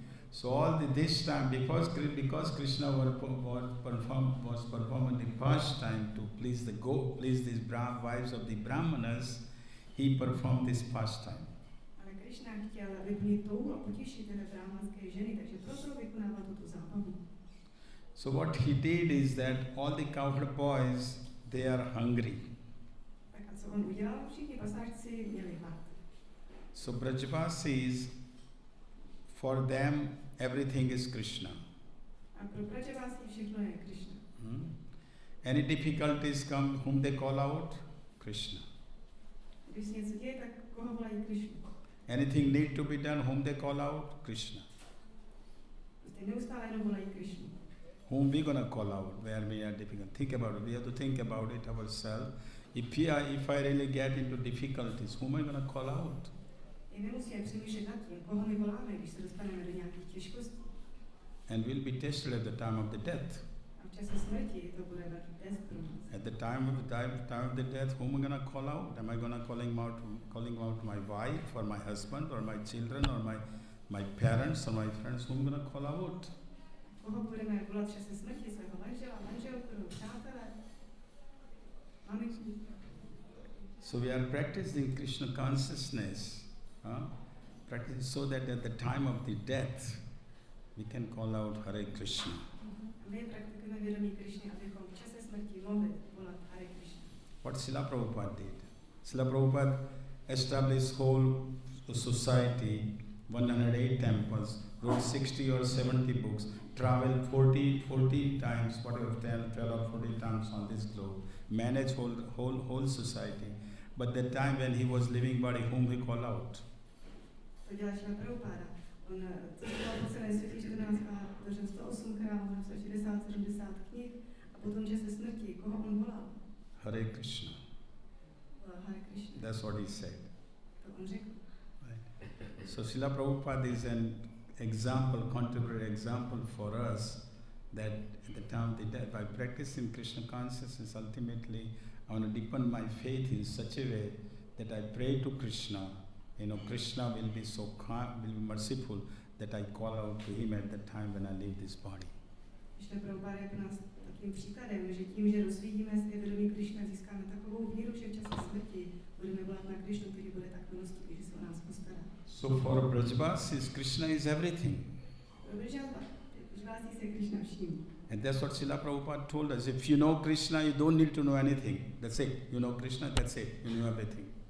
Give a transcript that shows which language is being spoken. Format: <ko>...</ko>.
<en>So all this time, because Krishna was performing the pastime to please these wives of the Brahmanas, he performed this pastime.</en> <cs>Ale Krishna chtěl vyplnit touhu a potěšit tyhle brahmanské ženy, takže proto vykonával tuto zábavu.</cs> <en>So what he did is that all the cowherd boys, they are hungry.</en> <cs>Tak a co on udělal? Všichni pasážci měli hlad.</cs> <en>So Brajvasis, for them everything is Krishna.</en> <cs>A pro Brajvasi všechno je Krishna.</cs> <en>Any difficulties come, whom they call out? Krishna.</en> <cs>Když se něco děje, tak koho volají Krishna?</cs> <en>Anything need to be done, whom they call out? Krishna.</en> <cs>Prostě neustále jenom volají Krishna.</cs> <en>Whom we gonna call out where we are difficult? Think about it. We have to think about it ourselves. If I really get into difficulties, whom am I gonna call out?</en> <cs>I nemusíme přemýšlet nad tím, koho my voláme, když se dostaneme do nějakých těžkostí.</cs> <en>And we'll be tested at the time of the death.</en> <cs>A v čase smrti to bude velký test pro nás.</cs> <en>At the time of the death, whom am I going to call out? Am I going to calling out my wife or my husband or my children or my parents or my friends? Whom am I going to call out?</en> <cs>Koho budeme volat v čase smrti? Svého manžela, manželku, přátele, maminku.</cs> <en>So we are practicing Krishna consciousness, practicing so that at the time of the death, we can call out Hare Krishna.</en> <cs>My praktikujeme vědomí Krišny, abychom v čase smrti mohli volat Hare Krishna.</cs> <en>What Srila Prabhupada did. Srila Prabhupada established whole society, 108 temples, wrote 60 or 70 books, traveled 40 times, whatever, 12 or 40 times on this globe, managed whole society. But the time when he was living body, whom he called out?</en> <cs>To dělá Srila Prabhupada. On cestoval po celé světě 14 a otevřel 108 chrámů, napsal 60-70 knih a potom čase smrti, koho on volal? Hare Krishna. Hare Krishna.</cs> <en>That's what he said.</en> <cs>To on řekl.</cs> <en>Right. So Srila Prabhupada is an example, contemporary example for us that at the time of the death, by practicing Krishna consciousness, ultimately I want to deepen my faith in such a way that I pray to Krishna. Krishna will be so calm, will be merciful that I call out to him at the time when I leave this body.</en> <cs>Krishna Prabhupada je pro nás takým příkladem, že tím, že rozvíjíme své vědomí Krishna, získáme takovou víru, že v čase smrti budeme volat na Krishnu, který bude tak milostivý, že se o nás postará.</cs> <en>So for Brajvasis, Krishna is everything.</en> <cs>Pro Brajvasi se Krishna vším.</cs> <en>And that's what Srila Prabhupada told us. If you know Krishna, you don't need to know anything. That's it. You know Krishna, that's it. You know everything.</en>